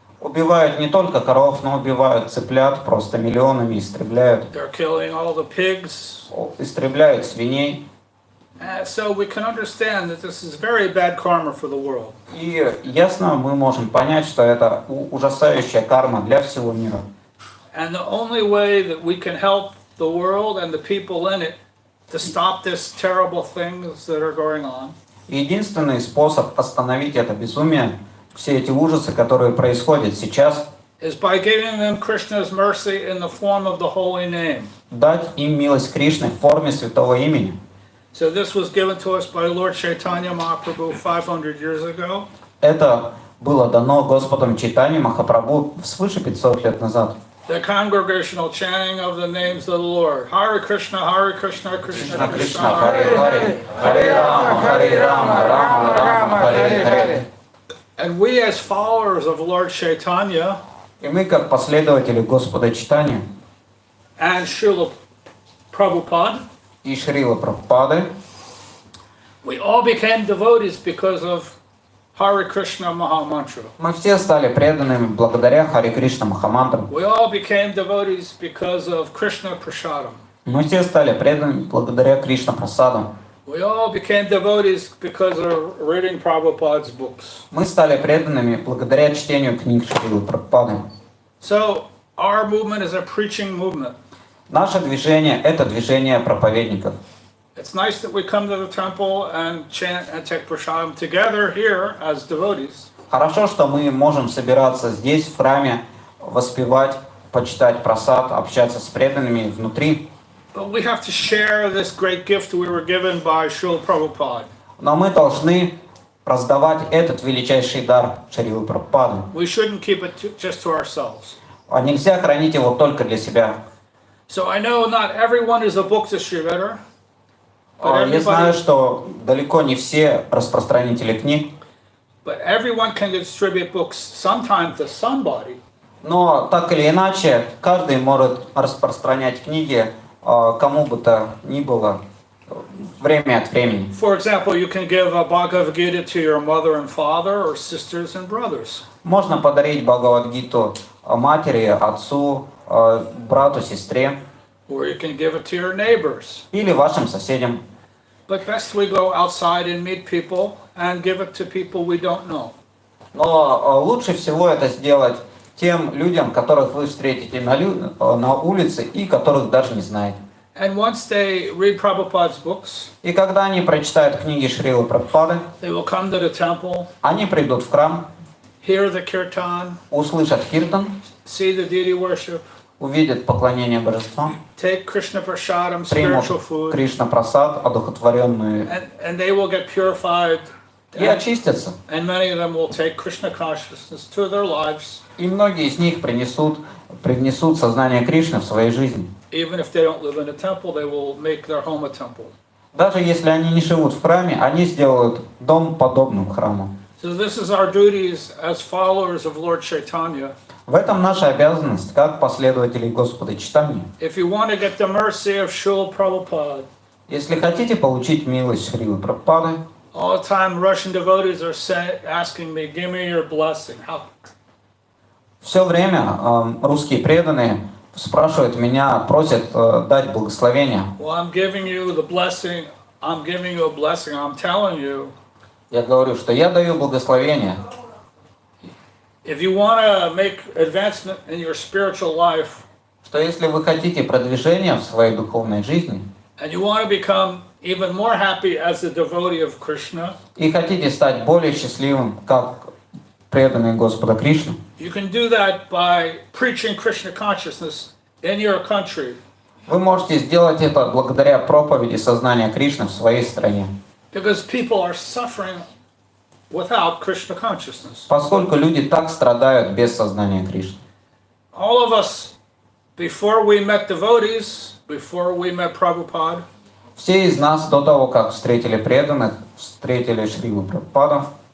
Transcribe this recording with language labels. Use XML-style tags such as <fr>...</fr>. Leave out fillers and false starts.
<ru>Убивают не только коров, но убивают цыплят просто миллионами, истребляют.</ru> <en>They're killing all the pigs.</en> <ru>Истребляют свиней.</ru> <en>So we can understand that this is very bad karma for the world.</en> <ru>И ясно мы можем понять, что это ужасающая карма для всего мира.</ru> <en>And the only way that we can help the world and the people in it to stop this terrible things that are going on</en> <ru>Единственный способ остановить это безумие, все эти ужасы, которые происходят сейчас,</ru> <en>is by giving them Krishna's mercy in the form of the holy name.</en> <ru>дать им милость Кришны в форме святого имени.</ru> <en>So this was given to us by Lord Chaitanya Mahaprabhu 500 years ago.</en> <ru>Это было дано Господом Чайтаньей Махапрабху свыше 500 лет назад.</ru> <en>The congregational chanting of the names of the Lord.</en> <sa>Hare Krishna, Hare Krishna, Krishna Krishna, Hare Hare. Харе Рама, Харе Рама, Рама Рама, Харе Харе.</sa> <en>And we as followers of Lord Chaitanya</en> <ru>И мы, как последователи Господа Чайтаньи</ru> <en>and Srila Prabhupada,</en> <ru>и Шрила Прабхупады,</ru> <en>we all became devotees because of Hare Krishna Mahamantra.</en> <ru>мы все стали преданными благодаря Харе Кришна Махамантрам.</ru> <en>We all became devotees because of Krishna Prasadam.</en> <ru>Мы все стали преданными благодаря Кришна Прасаду.</ru> <en>We all became devotees because of reading Prabhupada's books.</en> <ru>Мы стали преданными благодаря чтению книг Шрилы Прабхупады.</ru> <en>So our movement is a preaching movement.</en> <ru>Наше движение – это движение проповедников.</ru> <en>It's nice that we come to the temple and chant and take prasadam together here as devotees.</en> <ru>Хорошо, что мы можем собираться здесь, в храме, воспевать, почитать прасад, общаться с преданными внутри.</ru> <en>But we have to share this great gift we were given by Srila Prabhupada.</en> <ru>Но мы должны раздавать этот величайший дар Шрилы Прабхупады.</ru> <en>We shouldn't keep it just to ourselves.</en> <ru>А нельзя хранить его только для себя.</ru> <en>So I know not everyone is a book distributor, but</en> <ru>Я знаю, что далеко не все распространители книг,</ru> <en>but everyone can distribute books sometime to somebody.</en> <ru>но так или иначе, каждый может распространять книги кому бы то ни было время от времени.</ru> <en>For example, you can give a Bhagavad Gita to your mother and father or sisters and brothers.</en> <ru>Можно подарить Бхагавад-гиту матери, отцу, брату, сестре</ru> <en>Or you can give it to your neighbors.</en> <ru>или вашим соседям.</ru> <en>But best we go outside and meet people and give it to people we don't know.</en> <ru>Но лучше всего это сделать тем людям, которых вы встретите на улице и которых даже не знаете.</ru> <en>And once they read Prabhupada's books,</en> <ru>И когда они прочитают книги Шрилы Прабхупады,</ru> <en>they will come to the temple,</en> <ru>они придут в храм,</ru> <en>hear the kirtan,</en> <ru>услышат киртан,</ru> <en>see the deity worship,</en> <ru>увидят поклонение божествам,</ru> <en>take Krishna prasadam,</en> <ru>примут</ru> <en>spiritual food,</en> <ru>Кришна прасад, одухотворенную,</ru> <en>and they will get purified.</en> <ru>и очистятся.</ru> <en>And many of them will take Krishna consciousness to their lives,</en> <ru>И многие из них привнесут сознание Кришны в своей жизни.</ru> <en>even if they don't live in a temple, they will make their home a temple.</en> <ru>Даже если они не живут в храме, они сделают дом подобным храму.</ru> <en>So this is our duties as followers of Lord Chaitanya.</en> <ru>В этом наша обязанность, как последователей Господа Чайтаньи.</ru> <en>If you want to get the mercy of Srila Prabhupada,</en> <ru>Если хотите получить милость Шрилы Прабхупады,</ru> <en>all the time Russian devotees are asking me, give me your blessing. How?</en> <ru>все время русские преданные спрашивают меня, просят дать благословение.</ru> <en>Well, I'm giving you the blessing. I'm giving you a blessing. I'm telling you,</en> <ru>Я говорю, что я даю благословение.</ru> <en>if you want to make advancement in your spiritual life,</en> <ru>Что если вы хотите продвижения в своей духовной жизни</ru> <en>and you want to become even more happy as a devotee of Krishna,</en> <ru>и хотите стать более счастливым, как преданный Господа Кришны,</ru> <en>you can do that by preaching Krishna consciousness in your country.</en> <ru>вы можете сделать это благодаря проповеди сознания Кришны в своей стране.</ru> <en>Because people are suffering without Krishna consciousness.</en> <ru>Поскольку люди так страдают без сознания Кришны.</ru> <en>All of us, before we met devotees, before we met Prabhupada,</en> <ru>Все из нас до того, как встретили преданных, встретили Шрилу Прабхупаду,</ru>